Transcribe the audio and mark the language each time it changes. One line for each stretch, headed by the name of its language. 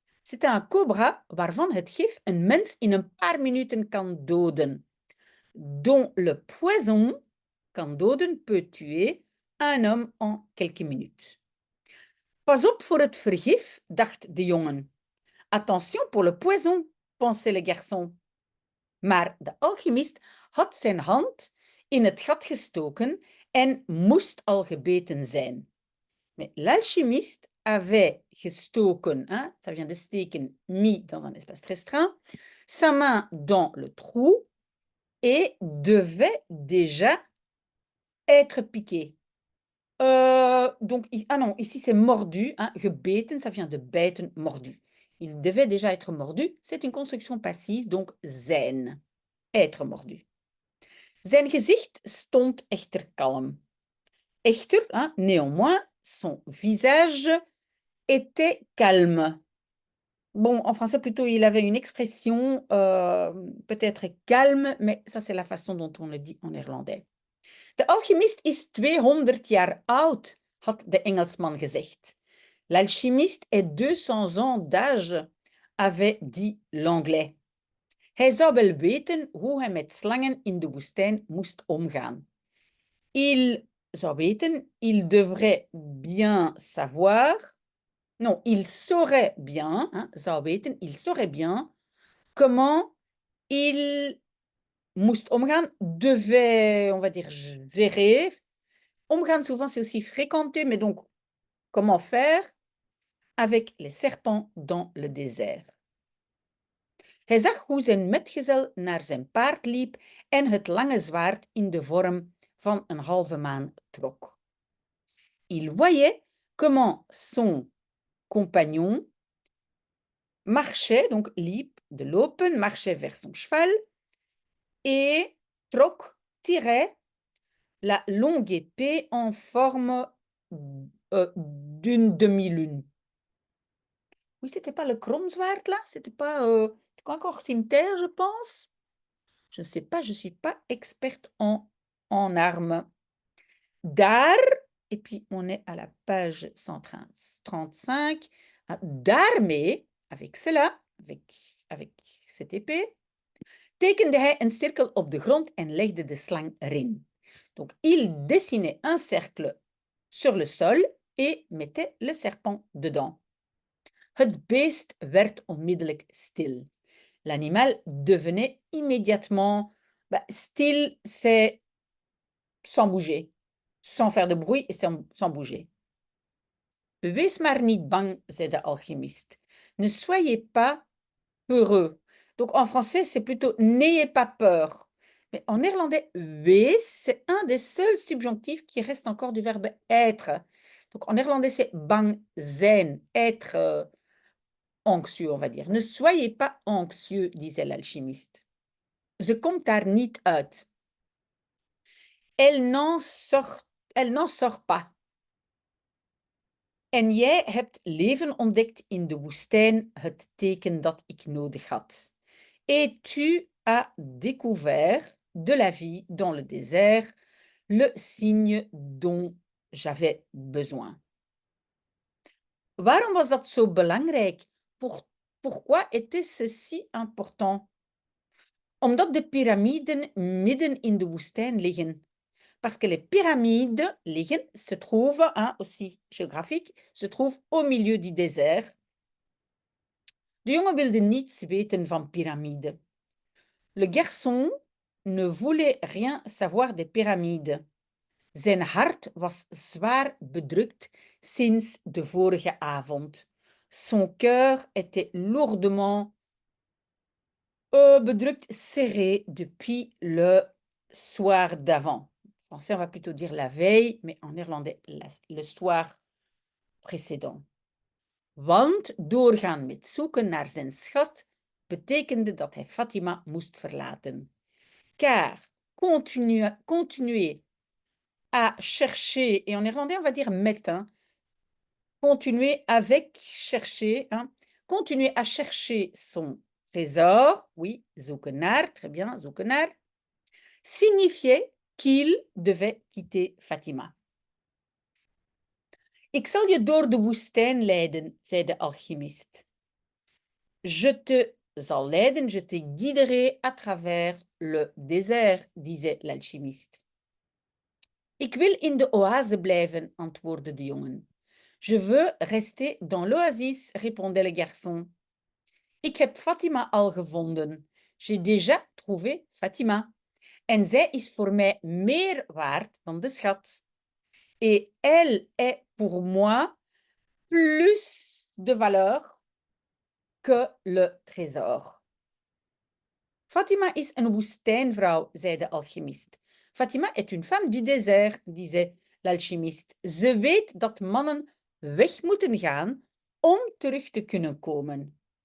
French: C'est un cobra
Dutch: waarvan het gif een mens in een paar minuten kan doden.
French: Dont le poison
Dutch: kan doden,
French: peut tuer un homme en quelques minutes.
Dutch: Pas op voor het vergif, dacht de jongen.
French: Attention pour le poison, pensait le garçon.
Dutch: Maar de alchemist had zijn hand in het gat gestoken en moest al gebeten zijn.
French: Mais l'alchimiste avait gestoken, hein, ça vient de steken, mis dans un espace restreint, sa main dans le trou et devait déjà être piqué. Donc, non, ici c'est mordu, hein, gebeten, ça vient de bijten, mordu. Il devait déjà être mordu, c'est une construction passive, donc zijn, être mordu.
Dutch: Zijn gezicht stond echter kalm.
French: Echter, hein, néanmoins, son visage était calme. Bon, en français plutôt, il avait une expression peut-être calme, mais ça c'est la façon dont on le dit en néerlandais.
Dutch: De alchimist is 200 jaar oud, had de Engelsman gezegd.
French: L'alchimiste est 200 ans d'âge, avait dit l'anglais.
Dutch: Hij zou wel weten hoe hij met slangen in de woestijn moest omgaan.
French: Il
Dutch: zou weten,
French: il devrait bien savoir, non, il saurait bien, hein, zou weten, il saurait bien comment il
Dutch: moest omgaan,
French: devait, on va dire, gérer. Omgaan, souvent, c'est aussi fréquenter, mais donc, comment faire avec les serpents dans le désert.
Dutch: Hij zag hoe zijn metgezel naar zijn paard liep en het lange zwaard in de vorm van een halve maan trok.
French: Il voyait comment son compagnon marchait, donc liep,
Dutch: de lopen,
French: marchait vers son cheval et trok, tirait la longue épée en forme d'une demi-lune. Oui, c'était pas le kromzwaard là, c'était pas encore cimetière, je pense. Je ne sais pas, je ne suis pas experte en armes. Daar, et puis on est à la page 135.
Dutch: Daarmee,
French: avec cela, avec cette épée,
Dutch: tekende hij een cirkel op de grond en legde de slang erin.
French: Donc, il dessinait un cercle sur le sol et mettait le serpent dedans.
Dutch: Het beest werd onmiddellijk stil.
French: L'animal devenait immédiatement stil, c'est sans bouger, sans faire de bruit et sans bouger.
Dutch: Wees maar niet bang, zei de alchimiste.
French: Ne soyez pas peureux. Donc en français, c'est plutôt n'ayez pas peur. Mais en néerlandais, wees, c'est un des seuls subjonctifs qui reste encore du verbe être. Donc en néerlandais, c'est
Dutch: bang zijn,
French: être anxieux, on va dire. Ne soyez pas anxieux, disait l'alchimiste.
Dutch: Ze komt daar niet uit.
French: Elle n'en sort pas.
Dutch: En jij hebt leven ontdekt in de woestijn, het teken dat ik nodig had.
French: Et tu as découvert de la vie dans le désert, le signe dont j'avais besoin.
Dutch: Waarom was dat zo belangrijk?
French: Pourquoi était ceci important?
Dutch: Omdat de piramiden midden in de woestijn liggen.
French: Parce que les pyramides se trouvent, aussi géographique, se trouvent au milieu du désert.
Dutch: De jongen wilde niets weten van piramiden.
French: Le garçon ne voulait rien savoir des pyramides.
Dutch: Zijn hart was zwaar bedrukt sinds de vorige avond.
French: Son cœur était lourdement bedrukt, serré depuis le soir d'avant. En français, on va plutôt dire la veille, mais en néerlandais, le soir précédent.
Dutch: Want doorgaan met zoeken naar zijn schat betekende dat hij Fatima moest verlaten.
French: Car continuer à chercher, et en néerlandais on va dire met, continuer avec chercher, continuer à chercher son trésor, oui,
Dutch: zoeken naar,
French: très bien, zoeken naar, signifiait qu'il devait quitter Fatima.
Dutch: Ik zal je door de woestijn leiden, zei de alchimiste.
French: Je te
Dutch: zal leiden,
French: je te guiderai à travers le désert, disait l'alchimiste.
Dutch: Ik wil in de oase blijven, antwoordde de jongen.
French: Je veux rester dans l'oasis, répondait le garçon.
Dutch: Ik heb Fatima al gevonden.
French: J'ai déjà trouvé Fatima.
Dutch: En zij is voor mij meer waard dan de schat.
French: Et elle est pour moi plus de valeur que le trésor.
Dutch: Fatima is een woestijnvrouw, zei de alchimiste.
French: Fatima est une femme du désert, disait l'alchimiste.
Dutch: Ze weet dat mannen weg moeten gaan om terug te kunnen komen.